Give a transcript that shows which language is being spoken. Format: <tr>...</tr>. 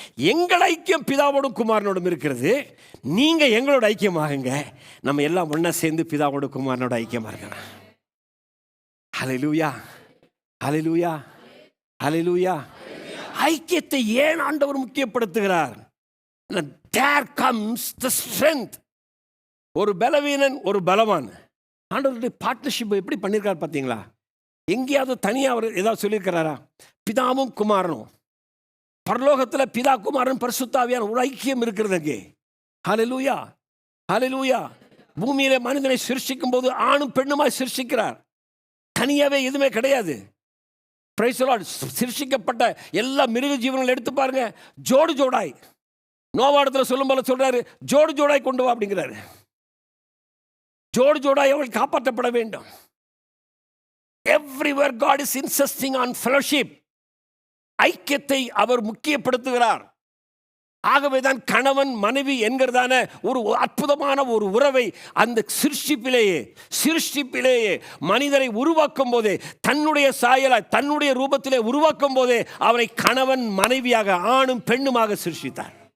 <ta>எங்கள் ஐக்கியம் பிதாவோடும் குமாரனோடும் இருக்கிறது, நீங்க எங்களோட ஐக்கியமாகுங்க. நம்ம எல்லாம் ஒண்ணா சேர்ந்து பிதாவோட குமாரனோட ஐக்கியமா இருக்கலாம். ஹல்லேலூயா, ஹல்லேலூயா, ஹல்லேலூயா. ஐக்கியத்தை ஏன் ஆண்டவர் முக்கியப்படுத்துகிறார்?</ta> <en>There comes the strength.</en> <ta>ஒரு பலவீனன் ஒரு பலவான். ஆண்டவருடைய பார்ட்னர்ஷிப் எப்படி பண்ணியிருக்காரு பார்த்தீங்களா? எங்கேயாவது தனியாக அவர் ஏதாவது சொல்லியிருக்கிறாரா? பிதாவும் குமாரனும், பரலோகத்தில் பிதா குமாரன் பரிசுத்த ஆவியான ஒரு ஐக்கியம் இருக்கிறது அங்கே. ஹல்லேலூயா, ஹல்லேலூயா. பூமியில மனிதனை சிருஷ்டிக்கும் போது ஆணும் பெண்ணுமாய் சிருஷ்டிக்கிறார், தனியாவே எதுவுமே கிடையாது.</ta> <en>Praise the Lord.</en> <ta>சிருஷ்டிக்கப்பட்ட எல்லா மிருக ஜீவன்கள் எடுத்து பாருங்க, ஜோடு ஜோடாய். நோவாடத்தில் சொல்லும் போல சொல்றாரு, ஜோடு ஜோடாய் கொண்டு வா அப்படிங்கிறாரு. ஜோடு ஜோடாய் அவர்கள் காப்பாற்றப்பட வேண்டும்.</ta> <en>Everywhere God is insisting on fellowship.</en> <ta>ஐக்கியத்தை அவர் முக்கியப்படுத்துகிறார். ஆகவேதான் கணவன் மனைவி என்கிறதான ஒரு அற்புதமான ஒரு உறவை அந்த சிருஷ்டிப்பிலேயே மனிதரை உருவாக்கும் போதே, தன்னுடைய சாயலாய் தன்னுடைய ரூபத்திலே உருவாக்கும் போதே அவரை கணவன் மனைவியாக ஆணும் பெண்ணுமாக சிருஷ்டித்தார்.</ta>